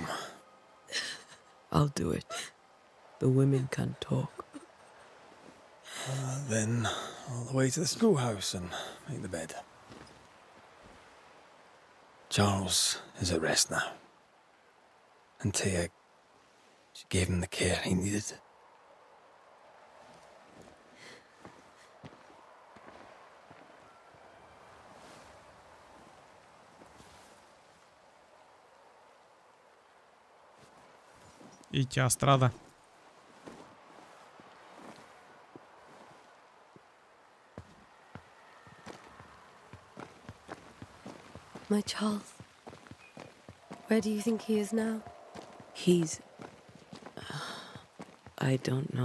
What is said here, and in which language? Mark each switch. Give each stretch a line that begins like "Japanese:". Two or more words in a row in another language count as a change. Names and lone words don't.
English: I'll do it. The women can talk. Then all the way to the schoolhouse and make the bed. Charles is at rest now. Antea, she gave him the care he needed.
Bulgarian: И тя страда.
English: My Charles, where do you think he is now? He's... I don't know.